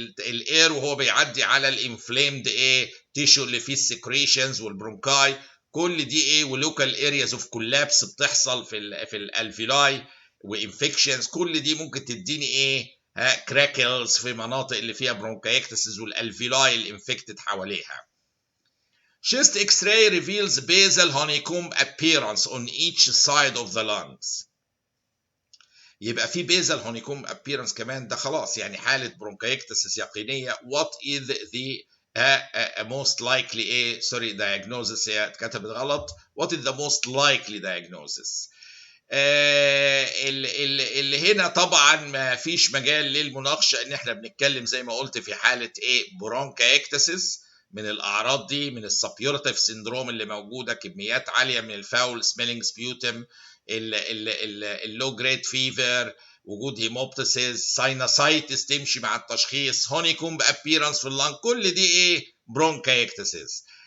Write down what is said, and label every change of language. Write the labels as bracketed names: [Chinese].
[Arabic] الاير وهو بيعدي على الانفليمد ايه تيشو اللي فيه السكريشنز والبرونكاي، كل دي ايه ولوكال ارياز اوف كولابس بتحصل في الالفيلاي وانفكشنز، كل دي ممكن تديني ايه كراكلز في مناطق اللي فيها برونكايكتسز والالفيلاي الانفكتد حواليها. [English] Chest X-ray reveals basal honeycomb appearance on each side of the lungs. [Arabic] يبقى في [English] basal honeycomb appearance [Arabic] كمان، ده خلاص يعني حالة برونكايكتسس يقينية. [English] What is the most likely diagnosis؟ [Arabic] هي اتكتبت غلط. [English] What is the most likely diagnosis؟ [Arabic] اللي هنا طبعا ما فيش مجال للمناقشه، ان احنا بنتكلم زي ما قلت في حاله ايه برونكايكتسس. من الاعراض دي من السبيورتيف سيندروم اللي موجوده كميات عاليه من الفاول سميلينج سبيوتم، اللو جريد فيفر، وجود هيموبتسيس، ساينوسايتس تمشي مع التشخيص، هونيكومب ابييرنس في اللنج، كل دي ايه برونكايكتسس.